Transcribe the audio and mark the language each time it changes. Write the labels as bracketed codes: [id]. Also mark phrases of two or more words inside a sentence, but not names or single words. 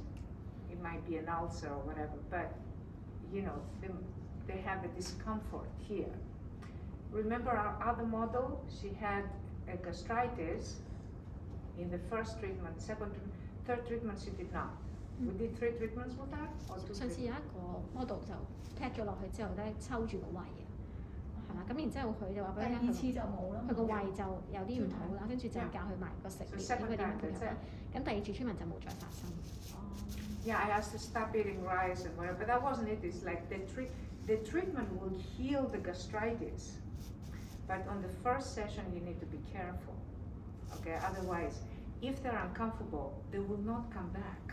[en] It might be an ulcer or whatever, but they have a discomfort here. Remember our other model? She had a gastritis in the first treatment, second treatment, third treatment she did not. We did 3 treatments with her or 2 treatments? [yue] 上次有一個 model 就 pat 咗落去之後咧，抽住個胃啊，係啦，咁然之後佢就話俾你聽，次就冇啦，佢個胃就有啲唔好啦，跟住就教佢埋個食療點佢點樣配合啦。咁第二次 treatment 就冇再發生。 [en] Yeah, I asked to stop eating rice and whatever, but that wasn't it. It's like the treatment will heal the gastritis, but on the first session you need to be careful, okay? Otherwise, if they're uncomfortable, they will not come back.